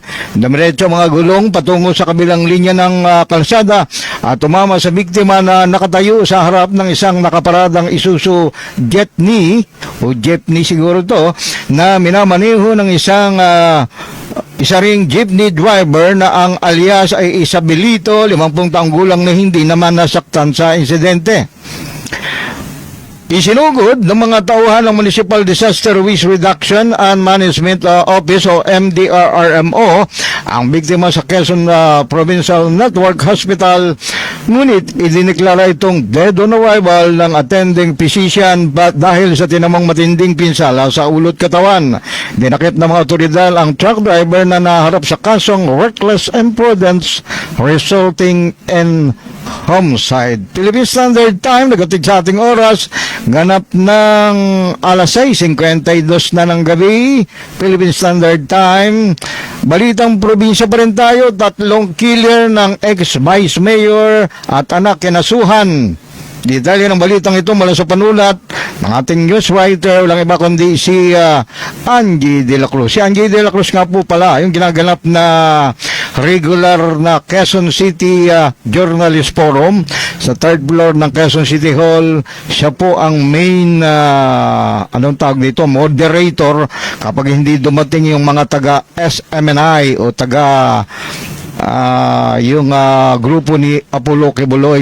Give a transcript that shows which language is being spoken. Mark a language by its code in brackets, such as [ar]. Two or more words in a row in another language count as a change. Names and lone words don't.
[tl] Dumiretso mga gulong patungo sa kabilang linya ng kalsada at tumama sa biktima na nakatayo sa harap ng isang nakaparadang Isuzu Jeepney o jeepney siguro to, na minamaniho ng isa ring [en] jeepney driver [tl] na ang alias ay Isabelito, 50 taong gulang, na hindi naman nasaktan sa insidente. Isinugod ng mga tauhan ng Municipal Disaster Risk Reduction and Management Office o MDRRMO ang biktima sa Quezon Provincial Network Hospital, ngunit idiniklara itong [en] dead on arrival [tl] ng [en] attending physician [tl] dahil sa tinamang matinding pinsala sa ulo't katawan. Dinakip ng mga otoridad ang [en] truck driver [tl] na naharap sa kasong [en] reckless imprudence resulting in homicide. [tl] Philippine Standard Time, nagatig sa ating oras, ganap ng alas 6:52 na ng gabi. Philippine Standard Time, balitang probinsya pa rin tayo. 3 killer ng [en] ex-vice mayor [tl] at anak kinasuhan. Detalye ng balitang ito mula sa panulat ng ating [en] news writer, [tl] walang iba kundi si Angie De La Cruz. Si Angie De La Cruz nga po pala, yung ginaganap na regular na Quezon City Journalist Forum sa [en] 3rd floor [tl] ng Quezon City Hall. Siya po ang [en] main moderator [tl] kapag hindi dumating yung mga taga SMNI o taga yung grupo ni Apollo Kibuloy.